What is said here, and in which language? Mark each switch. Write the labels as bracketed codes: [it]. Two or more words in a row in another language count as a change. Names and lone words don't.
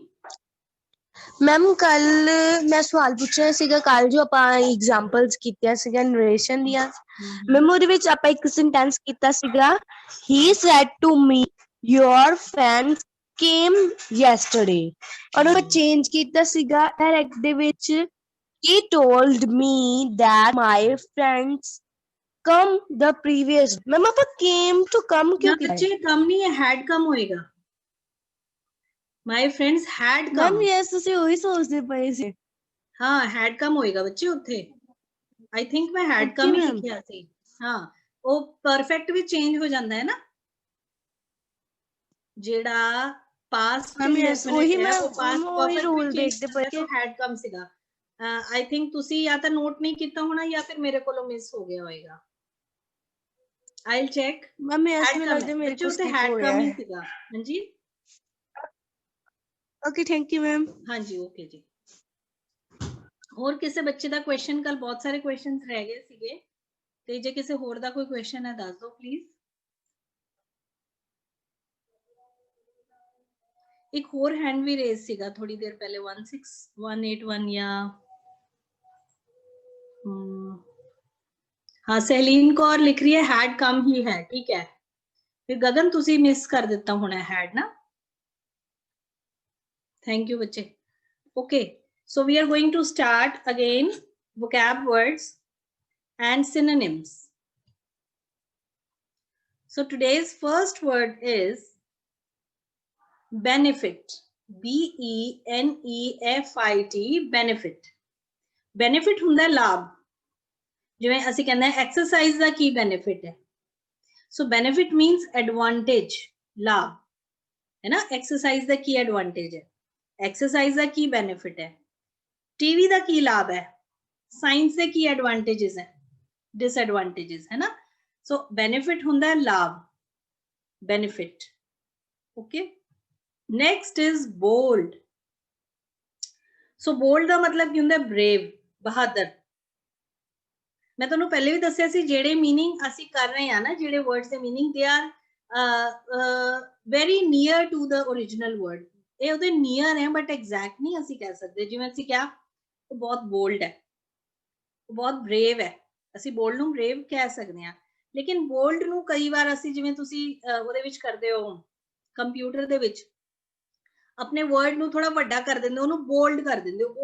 [pa] ਮੈਮ, ਕੱਲ ਮੈਂ ਸਵਾਲ ਪੁੱਛਿਆ ਸੀਗਾ, ਕੱਲ ਜੋ ਆਪਾਂ ਐਗਜ਼ਾਮਪਲਸ ਕੀਤੀਆਂ ਸੀਗੀਆਂ ਨਰੇਸ਼ਨ ਦੀਆਂ, ਮੈਮ ਉਹਦੇ ਵਿੱਚ ਆਪਾਂ ਇੱਕ ਸੈਂਟੈਂਸ ਕੀਤਾ ਸੀਗਾ, [en] he said to me your friends came yesterday, [pa] ਔਰ ਉਹ ਚੇਂਜ ਕੀਤਾ ਸੀਗਾ ਡਾਇਰੈਕਟ ਦੇ ਵਿੱਚ, [en] he told me that my friends come the previous। [pa] ਮੈਮ ਆਪਾਂ [en] came to come [pa] ਕਿਉਂ ਕੀਤਾ? ਬੱਚੇ ਕਮ ਨਹੀਂ ਹੈ, [en] had come ਹੋਏਗਾ। My friends had come। [pa] ਮੈਮ ਯੈਸ, ਤੁਸੀਂ ਉਹੀ ਸੋਚਦੇ ਪਏ ਸੀ। ਹਾਂ, [en] had come [pa] ਹੋਏਗਾ ਬੱਚੇ ਉੱਥੇ। [en] I think [pa] ਮੈਂ [en] had come [pa] ਹੀ ਲਿਖਿਆ ਸੀ। ਹਾਂ, ਉਹ ਪਰਫੈਕਟ ਵੀ ਚੇਂਜ ਹੋ ਜਾਂਦਾ ਹੈ ਨਾ, ਜਿਹੜਾ [en] past indefinite [pa] ਹੈ ਉਹ [en] past perfect [pa] ਵੀ ਚੇਂਜ ਹੋ ਜਾਂਦਾ, ਤਾਂ [en] had come [pa] ਸੀਗਾ। [en] I think [pa] ਤੁਸੀਂ ਜਾਂ ਤਾਂ ਨੋਟ ਨਹੀਂ ਕੀਤਾ ਹੋਣਾ ਜਾਂ ਫਿਰ ਮੇਰੇ ਕੋਲੋਂ ਮਿਸ ਹੋ ਗਿਆ ਹੋਏਗਾ। [en] I'll check। [pa] ਮੈਮ ਇਸ ਵੇਲੇ ਲੱਗਦਾ ਮੇਰੇ ਕੋਲ ਤੇ [en] had come [pa] ਹੀ ਸੀਗਾ। ਹਾਂਜੀ, [en] Okay, thank you ma'am. [pa] ਹਾਂਜੀ, ਓਕੇ ਜੀ। ਹੋਰ ਕਿਸੇ ਬੱਚੇ ਦਾ ਕੁਐਸਚਨ? ਕੱਲ ਬਹੁਤ ਸਾਰੇ ਕੁਐਸਚਨਸ ਰਹਿ ਗਏ ਸੀਗੇ, ਤੇ ਜੇ ਕਿਸੇ ਹੋਰ ਦਾ ਕੋਈ ਕੁਐਸਚਨ ਹੈ ਦੱਸ ਦਿਓ ਪਲੀਜ਼। ਇੱਕ ਹੋਰ ਹੈਂਡ ਵੀ ਰੇਜ਼ ਸੀਗਾ ਥੋੜੀ ਦੇਰ ਪਹਿਲੇ, 16181 ਜਾਂ ਹਾਂ, ਸਹਿਲੀਨ ਕੌਰ ਲਿਖ ਰਹੀ ਹੈ [en] had come [pa] ਹੀ ਹੈ, ਠੀਕ ਹੈ। ਫਿਰ ਗਗਨ ਤੁਸੀਂ ਮਿਸ ਕਰ ਦਿੱਤਾ ਹੋਣਾ had ਨਾ। [en] thank you ਬੱਚੇ। ਓਕੇ, so we are going to start again vocab words and synonyms. So today's first word is benefit। BENEFIT, benefit। [pa] benefit ਹੁੰਦਾ ਲਾਭ, ਜਿਵੇਂ ਅਸੀਂ ਕਹਿੰਦੇ ਹਾਂ ਐਕਸਰਸਾਈਜ਼ ਦਾ ਕੀ ਬੈਨੀਫਿਟ ਹੈ। [en] ਸੋ benefit means advantage, [pa] ਲਾਭ ਹੈ ਨਾ। ਐਕਸਰਸਾਈਜ਼ ਦਾ ਕੀ ਐਡਵਾਂਟੇਜ ਹੈ, ਐਕਸਰਸਾਈਜ਼ ਦਾ ਕੀ ਬੈਨੀਫਿਟ ਹੈ, ਟੀਵੀ ਦਾ ਕੀ ਲਾਭ ਹੈ, ਸਾਇੰਸ ਦੇ ਕੀ ਐਡਵਾਂਟੇजेस ਹੈ, ਡਿਸਐਡਵਾਂਟੇजेस ਹੈ ਨਾ। ਸੋ ਬੈਨੀਫਿਟ ਹੁੰਦਾ ਲਾਭ, benefit। [en] Okay, next is bold। [pa] ਸੋ bold ਦਾ ਮਤਲਬ ਕੀ ਹੁੰਦਾ? brave, ਬਹਾਦਰ। ਮੈਂ ਤੁਹਾਨੂੰ ਪਹਿਲੇ ਵੀ ਦੱਸਿਆ ਸੀ, ਜਿਹੜੇ ਮੀਨਿੰਗ ਅਸੀਂ ਕਰ ਰਹੇ ਹਾਂ ਨਾ, ਜਿਹੜੇ ਵਰਡਸ ਦੇ ਮੀਨਿੰਗ, [en] they are very near to the original word. [pa] ਇਹ ਉਹਦੇ ਨੀਅਰ ਹੈ [en] but exact [pa] ਨਹੀਂ ਅਸੀਂ ਕਹਿ ਸਕਦੇ। ਜਿਵੇਂ ਅਸੀਂ ਕਿਹਾ ਉਹ ਬਹੁਤ ਬੋਲਡ ਹੈ, ਉਹ ਬਹੁਤ ਬਰੇਵ ਹੈ, ਅਸੀਂ ਬੋਲਡ ਨੂੰ ਬਰੇਵ ਕਹਿ ਸਕਦੇ ਹਾਂ। ਲੇਕਿਨ ਬੋਲਡ ਨੂੰ ਕਈ ਵਾਰ ਅਸੀਂ ਜਿਵੇਂ ਤੁਸੀਂ ਉਹਦੇ ਵਿੱਚ ਕਰਦੇ ਹੋ ਕੰਪਿਊਟਰ ਦੇ ਵਿੱਚ ਆਪਣੇ ਵਰਡ ਨੂੰ ਥੋੜਾ ਵੱਡਾ ਕਰ ਦਿੰਦੇ ਹੋ, ਉਹਨੂੰ ਬੋਲਡ ਕਰ ਦਿੰਦੇ ਹੋ।